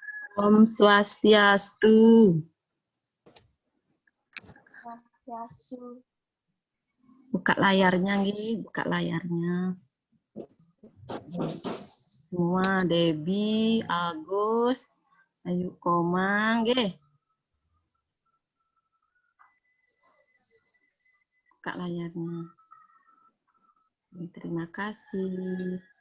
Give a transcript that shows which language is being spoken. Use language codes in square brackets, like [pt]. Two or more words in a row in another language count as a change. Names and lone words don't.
[ban] Om Swastiastu. Swastiastu. [id] Buka layarnya, Ngi. Buka layarnya. Semua, Debbie, Agus, Ayu Komang, Nggih. Buka layarnya. Terima kasih.